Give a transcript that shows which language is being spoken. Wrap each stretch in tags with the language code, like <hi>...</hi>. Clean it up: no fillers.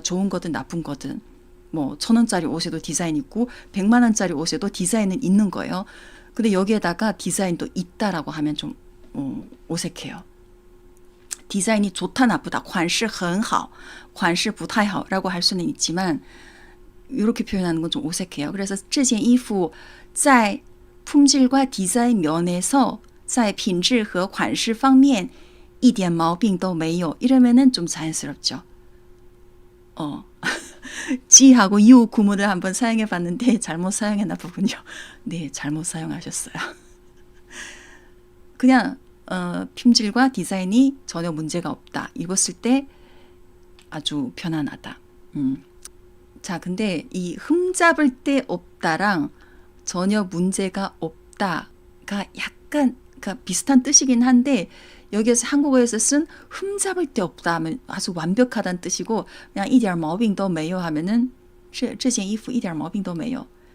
<ko>좋은 거든 나쁜 거든. 뭐 1,000원짜리 옷에도 디자인 있고 100만 원짜리 옷에도 디자인은 있는 거예요. 근데 여기에다가 디자인도 있다라고 하면 좀 어색해요. 디자인이 좋다 나쁘다</ko> <zh>款式很好款式不太好</zh> <ko>라고 할 수는 있지만 이렇게 표현하는 건 좀 어색해요. 그래서</ko> <zh>这件衣服在</zh> <ko>품질과 디자인 면에서</ko> <zh>在品质和款式方面一点毛病都没有</zh> <ko>이러면은 좀 자연스럽죠. 지하고 유 구문을 한번 사용해 봤는데 잘못 사용했나 보군요. 네, 잘못 사용하셨어요. 그냥 품질과 디자인이 전혀 문제가 없다. 입었을 때 아주 편안하다. 자, 근데 이 흠잡을 데 없다랑 전혀 문제가 없다가 약간 그러니까 비슷한 뜻이긴 한데 여기에서 한국어에서 쓴 흠잡을 데 없다 하면 아주 완벽하다는 뜻이고 그냥</ko> <zh>一点毛病都没有</zh> <ko>하면은</ko> <zh>这件衣服一点毛病都没有.</zh>